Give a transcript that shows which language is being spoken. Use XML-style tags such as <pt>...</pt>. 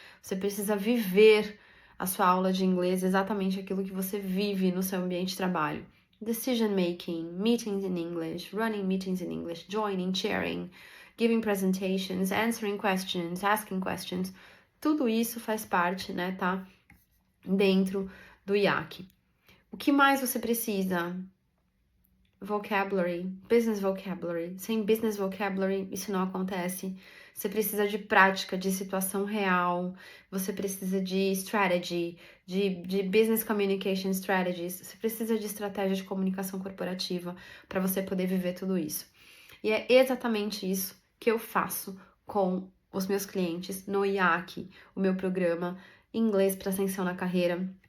<pt>Você precisa viver a sua aula de inglês, exatamente aquilo que você vive no seu ambiente de trabalho.</pt> <en>Decision making, meetings in English, running meetings in English, joining, chairing, giving presentations, answering questions, asking questions.</en> <pt>Tudo isso faz parte, né, tá? Dentro do IAC. O que mais você precisa?</pt> <en>Vocabulary, business vocabulary.</en> <pt>Sem business vocabulary, isso não acontece. Você precisa de prática, de situação real. Você precisa de strategy, de</pt> <en>business communication strategies.</en> <pt>Você precisa de estratégia de comunicação corporativa para você poder viver tudo isso. E é exatamente isso que eu faço com os meus clientes no IAC, o meu programa Inglês para Ascensão na Carreira.</pt>